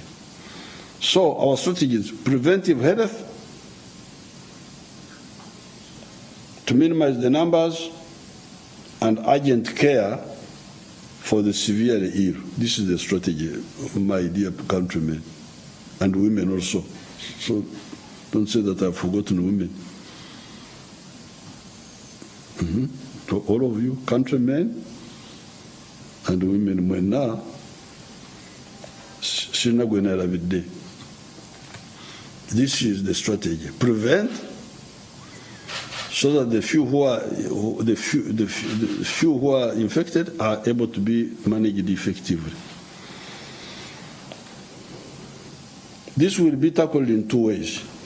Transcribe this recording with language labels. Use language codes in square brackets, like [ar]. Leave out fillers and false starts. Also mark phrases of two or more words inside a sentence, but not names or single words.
[en] So our strategy is preventive health, to minimize the numbers, and urgent care for the severely ill. This is the strategy, my dear countrymen, and women also. So don't say that I've forgotten women. To all of you, countrymen and women, mwena sinagwena rabide. This is the strategy. Prevent so that the few who are infected are able to be managed effectively. This will be tackled in two ways.